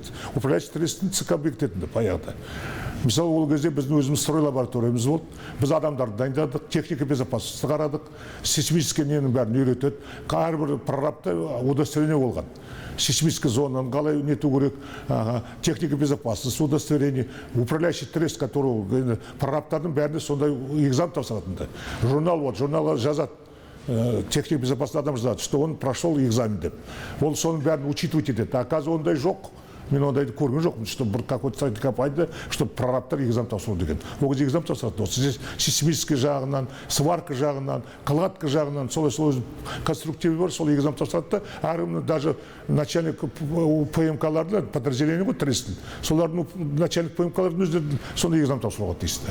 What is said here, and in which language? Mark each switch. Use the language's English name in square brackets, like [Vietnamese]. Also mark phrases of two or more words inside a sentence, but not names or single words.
[Russian] Управляющий тресттің [Kazakh] ЦК бекітетінді баяғыда. Мысалы, ол кезде біздің өзіміз строй лабораториямыз болды. Біз адамдарды дайындадық, [Russian] техника безопасности [Kazakh] қарадық, сейсмический ненің бәрін үйретеді. Әрбір прорабта удостоверение болған. [Russian] Сейсмическая зона, [Kazakh] қалай нету керек, [Russian] техника безопасности, [Kazakh] удостоверение, [Russian] управляющий трест, который [Kazakh] прораптардың бәріне сондай экзамен тапсыратынды. [Russian] Журнал вот, журнал [Kazakh] жазады, [Russian] техника безопасности [Kazakh] адам жазады, [Russian] что он прошел экзамен деп. [Kazakh] Ол соның бәрін учитывать етеді. Оказывается, ондай жоқ. Мен ондайды көрген жоқпын, чтобы бір [Russian] какой-то строительный [Kazakh] компанияда, чтобы прораптар экзамен тапсыру деген. Ол кезде экзамен тапсырады. [Russian] Здесь сейсмический [Kazakh] жағынан, сварка жағынан, кладка жағынан, солай конструктиві бар, сол экзамен тапсырады да, әрі [Russian] даже начальник [Kazakh] ПМК-ларды, подразделение ғой трестің, солардың начальник ПМК-лардың өздері сондай экзамен тапсыруға тиісті.